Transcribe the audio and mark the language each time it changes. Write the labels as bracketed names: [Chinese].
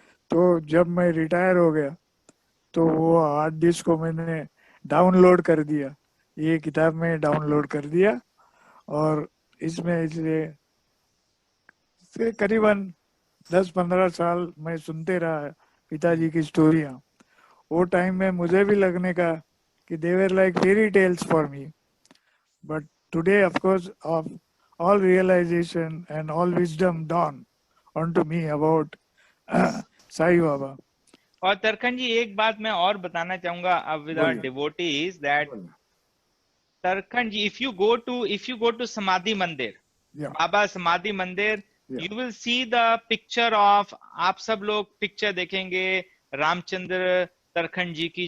[Hindi] तो जब मैं रिटायर हो गया तो वो हार्ड डिस्क को मैंने डाउनलोड कर दिया, ये किताब में डाउनलोड कर दिया। और इसमें इसलिए से करीबन 10-15 साल मैं सुनते रहा पिताजी की स्टोरियाँ। वो टाइम में मुझे भी लगने का कि [English] they were like fairy tales for me. But today, of course, of all realization and all wisdom dawn onto me about Sai Baba. [Hindi] और तरखन जी एक बात मैं और बताना चाहूंगा [English] with our [Hindi] बोलिए [English] devotees that [Hindi] बोलिए। [English] Tarkhan ji, if you go to Samadhi Mandir, Yeah, [Hindi] बाबा समाधि मंदिर, [English] yeah, you will see the picture of, [Hindi] आप सब लोग पिक्चर देखेंगे रामचंद्र तरखन जी की।